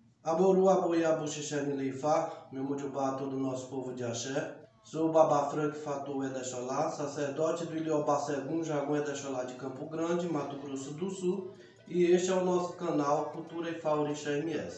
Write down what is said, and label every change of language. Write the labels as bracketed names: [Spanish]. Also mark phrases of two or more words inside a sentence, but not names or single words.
[Yoruba] Aboru aboiabu xixene leifá, [Portuguese] meu mujubá, todo o nosso povo de axé. Sou o Babá Frank Fatu Edexolá, sacerdote do Iliobá Segum Jagué Edexolá de Campo Grande, Mato Grosso do Sul. E este é o nosso canal Cultura Ifá Orixá MS.